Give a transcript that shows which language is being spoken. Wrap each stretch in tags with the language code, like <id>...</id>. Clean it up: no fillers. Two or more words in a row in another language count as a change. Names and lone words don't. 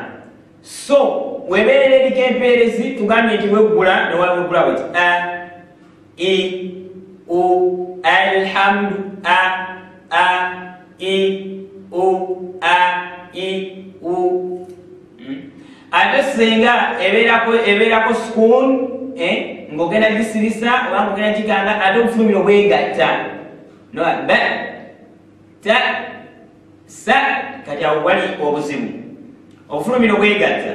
<lg>So webeerera eriko empeerezi tugambye nti weggula newaweggula weti a i u alhamdu a i u a i u. Ate singa ebeerako sukun ng'ogenda gisirisa oba ng'ogenda gikanga, ate obufulumiro bwegatta no ba ta sa, kati awo wali obuzibu, obufulumiro bwegatta.</lg>